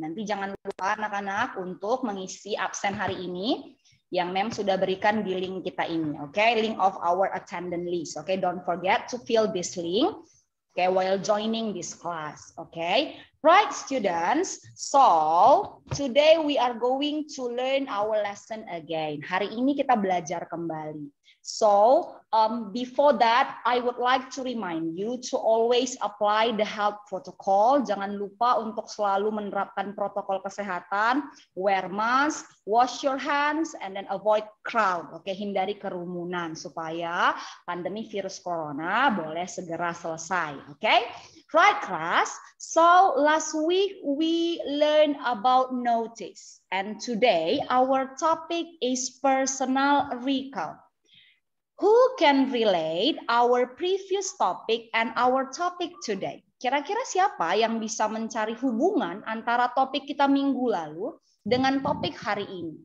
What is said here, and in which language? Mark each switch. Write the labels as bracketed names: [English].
[Indonesian] Nanti jangan lupa anak-anak untuk mengisi absen hari ini yang Mem sudah berikan di link kita ini. [English] Okay, link of our attendance list. Okay, don't forget to fill this link. Okay, while joining this class. Okay, right, students. So today we are going to learn our lesson again. [Indonesian] Hari ini kita belajar kembali. [English] So before that, I would like to remind you to always apply the health protocol. [Indonesian] Jangan lupa untuk selalu menerapkan protokol kesehatan, [English] wear mask, wash your hands, and then avoid crowd. [Indonesian] Oke, hindari kerumunan supaya pandemi virus corona boleh segera selesai. [English] Oke, right, class. So last week we learned about notice, and today our topic is personal recall. Who can relate our previous topic and our topic today? [Indonesian] Kira-kira siapa yang bisa mencari hubungan antara topik kita minggu lalu dengan topik hari ini?